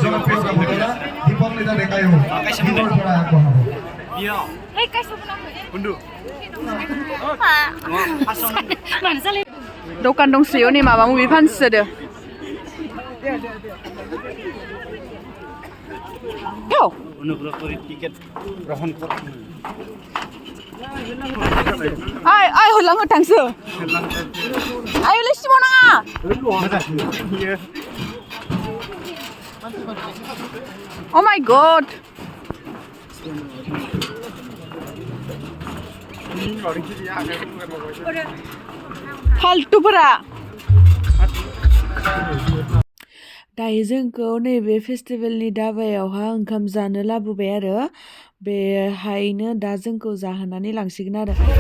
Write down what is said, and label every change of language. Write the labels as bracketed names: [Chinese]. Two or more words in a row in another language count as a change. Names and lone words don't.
[Bodo] दखान दंसोयो नै माबा मुभि फानसोदो [Bangla] অনুগ্রহ করে টিকেট গ্রহণ করুন [Bodo] आय होलाङो थांसो आय लेसि बनाङा [English] Oh my god [Bodo] फाल्टुफोरा दायो जोंखौ नैबे फेस्टिभेलनि दाबायावहा ओंखाम जानो लाबोबाय आरो बेहायनो दा जोंखौ जाहोनानै लांसिगोन आरो